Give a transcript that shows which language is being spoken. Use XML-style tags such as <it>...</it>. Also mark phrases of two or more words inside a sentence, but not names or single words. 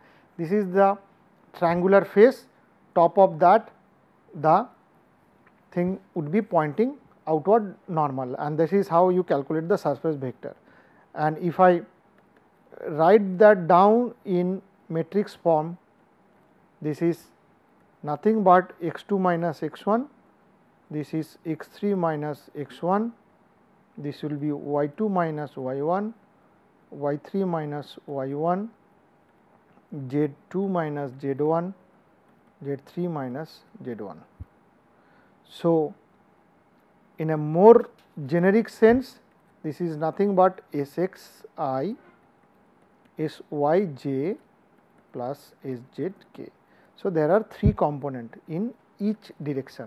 <en>This is the triangular face, top of that the thing would be pointing outward normal, and this is how you calculate the surface vector. And if I write that down in matrix form, this is nothing but x2 minus x1, this is x3 minus x1, this will be y2 minus y1, y3 minus y1, z2 minus z1, z3 minus z1. So, in a more generic sense, this is nothing but Sxi Syj plus Szk. So, there are three components in each direction.</en>